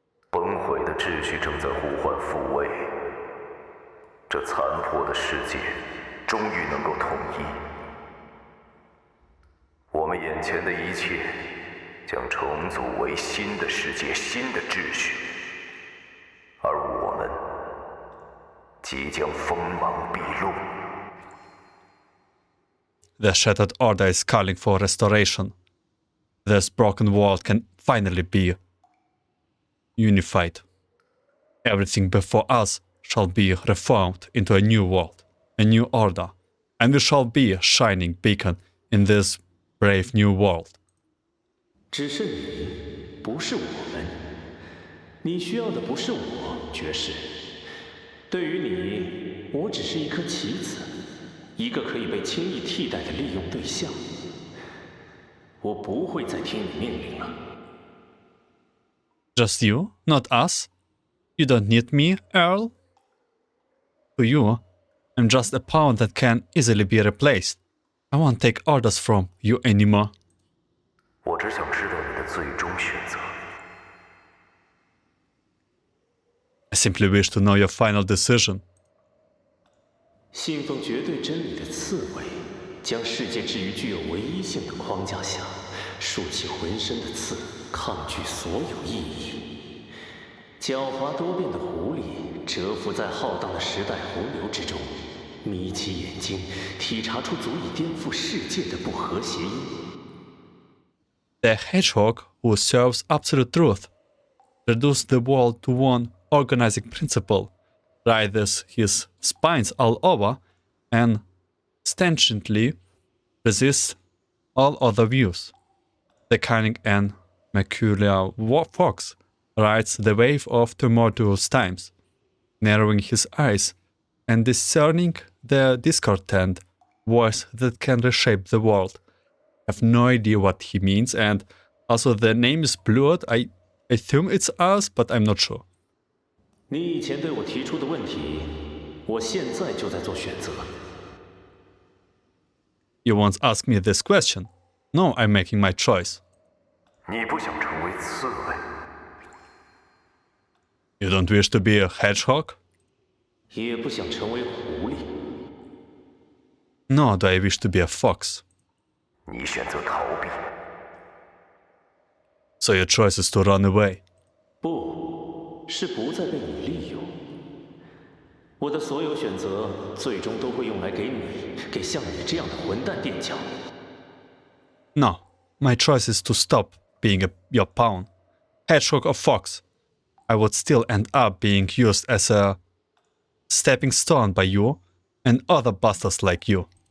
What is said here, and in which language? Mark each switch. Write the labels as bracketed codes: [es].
[zh] 崩毁的秩序正在呼唤复位，这残破的世界终于能够统一。我们眼前的一切将重组为新的世界、新的秩序，而我们即将锋芒毕露。 [en] The shattered order is calling for restoration. This broken world can finally be unified. Everything before us shall be reformed into a new world, a new order, and we shall be a shining beacon in this brave new world. [zh] 只是你，不是我们。你需要的不是我，爵士。对于你，我只是一颗棋子，一个可以被轻易替代的利用对象。我不会再听你命令了。 [en] Just you, not us? You don't need me, Earl? To you, I'm just a pawn that can easily be replaced. I won't take orders from you anymore. [zh] 我只想知道你的最终选择。 [en] I simply wish to know your final decision. [zh] 信奉绝对真理的刺猬，将世界置于具有唯一性的框架下，竖起浑身的刺，抗拒所有意义。狡猾多变的狐狸蛰伏在浩荡的时代洪流之中，眯起眼睛，体察出足以颠覆世界的不和谐音。 [en] The Hedgehog, who serves absolute truth, reduces the world to one organizing principle, writhes his spines all over, and stringently resists all other views. The cunning and mercurial fox rides the wave of tumultuous times, narrowing his eyes and discerning the discontent voice that can reshape the world. I have no idea what he means, and also the name is blurred. I assume it's us, but I'm not sure. [zh] 你以前对我提出的问题，我现在就在做选择。 [en] You once asked me this question. No, I'm making my choice. [zh] 你不想成为刺猬？ [en] You don't wish to be a hedgehog? [zh] 也不想成为狐狸。 [en] Nor do I wish to be a fox. [zh] 你选择逃避。 [en] So your choice is to run away. [zh] 不是不再被你利用。我的所有选择，最终都会用来给你，给像你这样的混蛋垫脚。 [en] No, my choice is to stop being your pawn, hedgehog or fox. I would still end up being used as a stepping stone by you and other bastards like you.